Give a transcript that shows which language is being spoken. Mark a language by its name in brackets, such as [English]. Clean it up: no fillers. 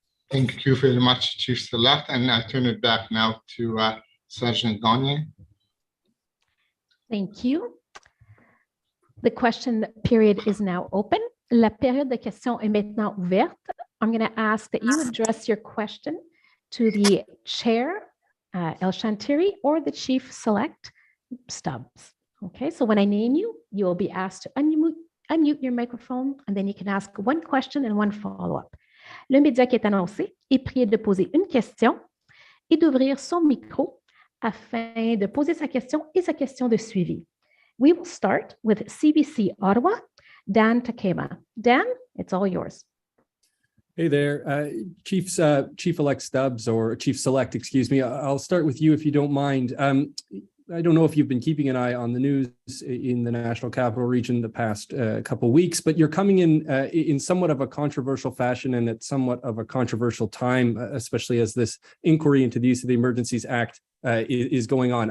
[English] Thank you very much, Chief Select. And I turn it back now to Sergeant Gagne. Thank you. The question period is now open. [French] La période de questions est maintenant ouverte. [English] I'm going to ask that you address your question to the chair, El Shantiri, or the chief select, Stubbs. Okay, so when I name you, you will be asked to unmute your microphone, and then you can ask one question and one follow-up. [French] Le média qui est annoncé est prié de poser une question et d'ouvrir son micro afin de poser sa question et sa question de suivi. [English] We will start with CBC Ottawa, Dan Takema. Dan, it's all yours. Hey there, Chief-elect Stubbs, or Chief Select, excuse me. I'll start with you if you don't mind. I don't know if you've been keeping an eye on the news in the National Capital Region the past couple of weeks, but you're coming in somewhat of a controversial fashion and at somewhat of a controversial time, especially as this inquiry into the use of the Emergencies Act is going on.